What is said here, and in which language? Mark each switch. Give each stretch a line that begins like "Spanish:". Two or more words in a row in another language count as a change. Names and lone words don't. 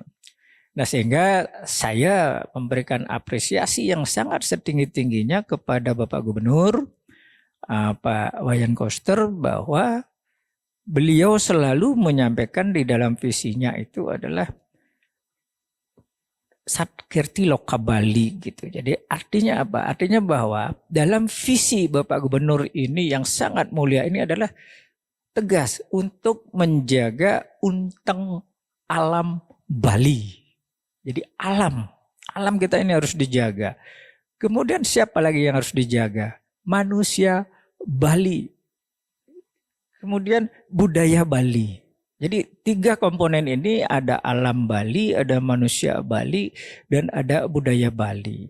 Indonesian: Nah, sehingga saya memberikan apresiasi yang sangat setinggi-tingginya kepada Bapak Gubernur Pak Wayan Koster, bahwa beliau selalu menyampaikan di dalam visinya itu adalah Satkirti Loka Bali gitu. Jadi artinya apa? Artinya bahwa dalam visi Bapak Gubernur ini yang sangat mulia ini adalah tegas untuk menjaga unteng alam Bali. Jadi alam kita ini harus dijaga. Kemudian siapa lagi yang harus dijaga? Manusia Bali. Kemudian budaya Bali. Jadi 3 komponen ini ada alam Bali, ada manusia Bali, dan ada budaya Bali.